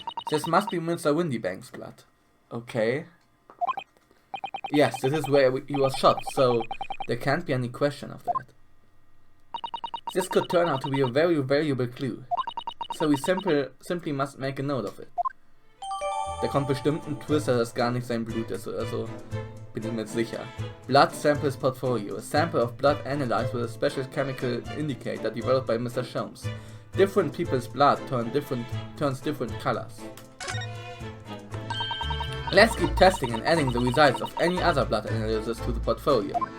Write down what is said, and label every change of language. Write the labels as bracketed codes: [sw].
[en] This must be Mr. Windybank's blood. Okay. Yes, this is where he was shot, so there can't be any question of that. This could turn out to be a very valuable clue. So we simply must make a note of it. [de] Da kommt bestimmt ein Twist, dass das gar nicht sein Blut ist oder so. Bin ich mir sicher. Blood Samples Portfolio. [en] A sample of blood analyzed with a special chemical indicator developed by Mr. Sholmes. Different people's blood turns different colors. Let's keep testing and adding the results of any other blood analysis to the portfolio.